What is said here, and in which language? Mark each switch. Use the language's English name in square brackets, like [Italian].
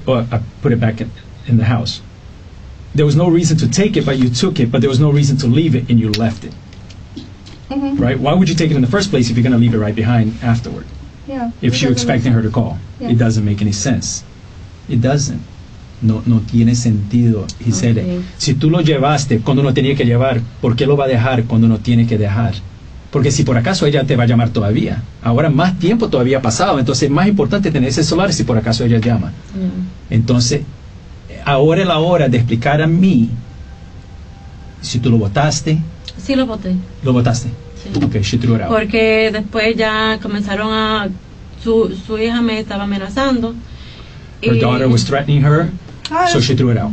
[English] Or I put it back in the house. There was no reason to take it, but you took it, but there was no reason to leave it, and you left it. Right? Why would you take it in the first place if you're going to leave it right behind afterward? Yeah. If you're expecting her to call. Yeah. It doesn't make any sense. It doesn't. [Spanish] No tiene sentido. [English] He said, [Spanish] si tú lo llevaste cuando no tenía que llevar, ¿por qué lo va a dejar cuando no tiene que dejar? Porque si por acaso ella te va a llamar todavía. Ahora más tiempo todavía ha pasado, entonces es más importante tener ese celular si por acaso ella llama. Entonces, ahora es la hora de explicar a mí si tú lo botaste. Sí, lo boté. ¿Lo botaste? Sí. [English] Ok, she threw it out. [Spanish] Porque después ya comenzaron a... Su hija me estaba amenazando. [English] Her daughter was threatening her, so she threw it out.